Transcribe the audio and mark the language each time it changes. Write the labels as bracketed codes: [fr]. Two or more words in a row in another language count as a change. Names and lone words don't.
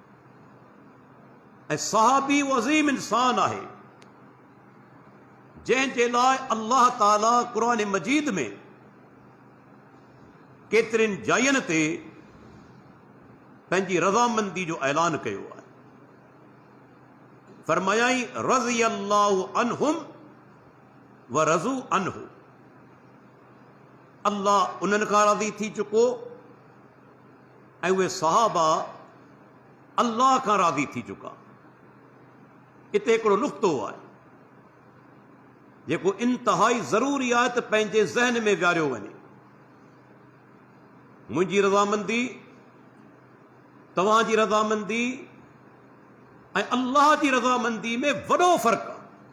[sd] ऐं सहाबी उहो अज़ीम इंसान आहे जंहिंजे लाइ अल्लाह ताला क़ुरान मजीद में केतिरनि जायुनि ते पंहिंजी रज़ामंदी जो ऐलान कयो आहे। फरमायाई [ar] رضي الله عنهم ورضوا عنه, [sd] अल्लाह उन्हनि खां राज़ी थी चुको ऐं उहे सहाबा अल्लाह खां राज़ी थी चुका। हिते हिकिड़ो नुक़्तो आहे जेको इंतहाई ज़रूरी आहे त पंहिंजे ज़हन में विहारियो वञे। मुंहिंजी रज़ामंदी, तव्हांजी रज़ामंदी ऐं अल्लाह जी रज़ामंदी में वॾो फ़र्क़ु आहे।